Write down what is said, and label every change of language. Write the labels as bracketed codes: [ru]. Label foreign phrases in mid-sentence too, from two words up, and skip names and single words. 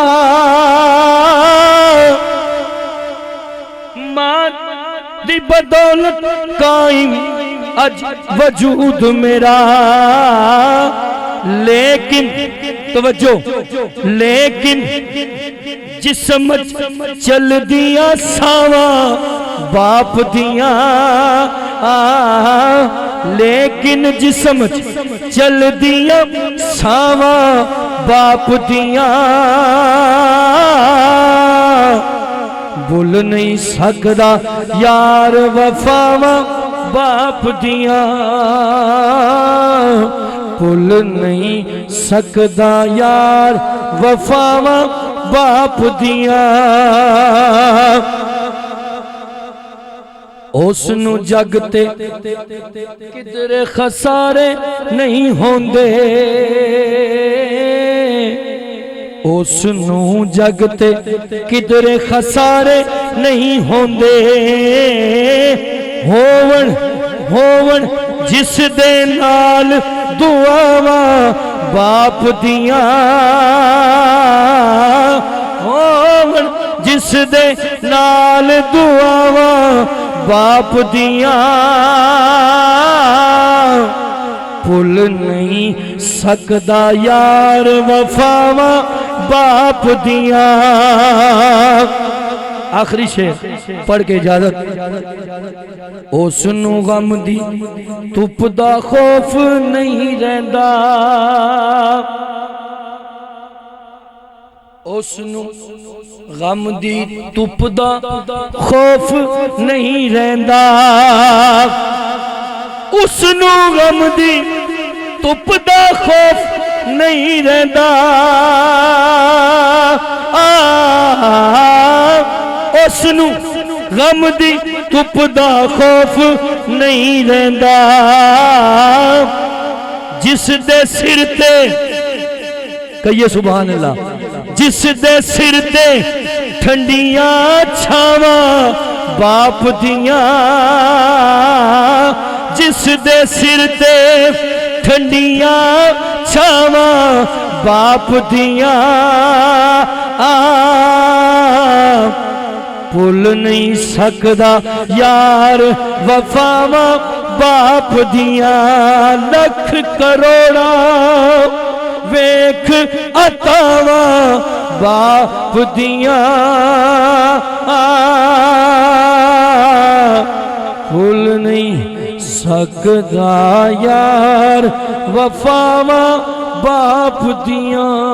[pa] ماں دی بدولت قائم اج وجود میرا لیکن توجہ لیکن جسم چل دیاں ساواں باپ دیاں لیکن جسم چل دیاں ساواں باپ دیاں بھول نہیں سکدا یار وفاواں باپ دیاں بھول نہیں سکدا یار وفاواں باپ دیاں اس نو جگ تے کدھر خسارے نہیں ہوندے اس نو جگ تے کدھر خسارے نہیں ہوندے ہون جس دے نال دعاواں باپ دیاں ہون جس دے نال دعاواں باپ دیاں بھول نہیں سکدا یار وفاواں باپ دیاں آخری شعر پڑھ کے اجازت اس نو غم دی تپ دا خوف نہیں رہندا اس نو غم دی تپ دا خوف نہیں رہندا اس نو غم دی تپ دا خوف نہیں رہندا اس نو غم دی تپ دا خوف نہیں رہندا جس دے سر تے کہیے [ar] سبحان اللہ [pa] جس دے سر تے ٹھنڈیاں چھاواں باپ دیاں جس دے سر تے ٹھنڈیاں چھاواں باپ دیاں بھول نہیں سکدا یار وفاواں باپ دیاں لکھ کروڑا ویکھ عطاواں باپ دیاں بھول نہیں سکدا یار وفاواں باپ دیاں